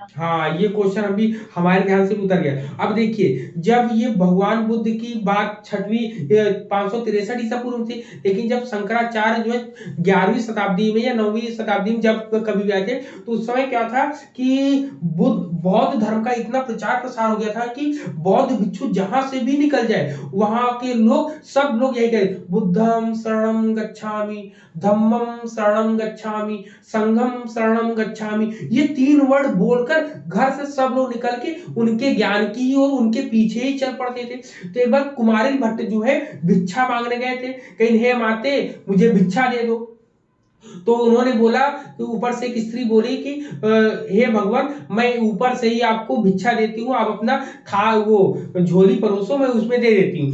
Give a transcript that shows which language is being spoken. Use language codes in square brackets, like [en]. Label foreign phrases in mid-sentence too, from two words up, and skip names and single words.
[hi] हाँ, ये क्वेश्चन अभी हमारे ध्यान से उतर गया। अब देखिए, जब ये भगवान बुद्ध की बात 563 ईसा पूर्व थी, लेकिन जब शंकराचार्य जो है 11वीं शताब्दी में या 9वीं शताब्दी में जब कभी आए थे, तो उस समय क्या था कि बौद्ध धर्म का इतना प्रचार प्रसार हो गया था कि बौद्ध भिक्षु जहां से भी निकल जाए वहां के लोग सब लोग यही कहे, [pi] बुद्धम शरणम गच्छामि, धम्मम शरणम गच्छामि, संघम शरणम गच्छामि। [hi] ये 3 वर्ड बोलकर घर से सब लोग निकल के उनके ज्ञान की और उनके पीछे ही चल पड़ते थे। तो एक बार कुमारिल भट्ट जो है भिक्षा मांगने गए थे, कहीं हे माते मुझे भिक्षा दे दो। तो उन्होंने बोला कि ऊपर से एक स्त्री बोली कि हे भगवान, मैं ऊपर से ही आपको भिक्षा देती हूँ, आप अपना वो झोली परोसो, मैं उसमें दे देती हूँ।